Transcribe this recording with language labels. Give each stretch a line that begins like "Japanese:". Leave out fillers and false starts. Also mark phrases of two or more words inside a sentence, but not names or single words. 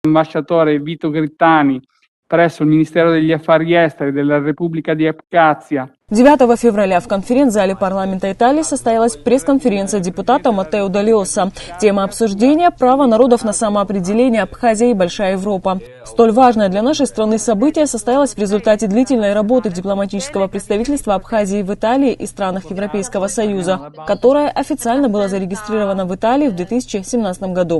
Italian: Ambasciatore Vito Grittani presso il Ministero degli Affari Esteri della Repubblica di Abkhazia.
Russian: 9 февраля в конференц-зале парламента Италии состоялась пресс-конференция депутата Маттео Далиоса. Тема обсуждения – право народов на самоопределение Абхазия и Большая Европа. Столь важное для нашей страны событие состоялось в результате длительной работы дипломатического представительства Абхазии в Италии и странах Европейского Союза, которое официально было зарегистрировано в Италии в 2017 году.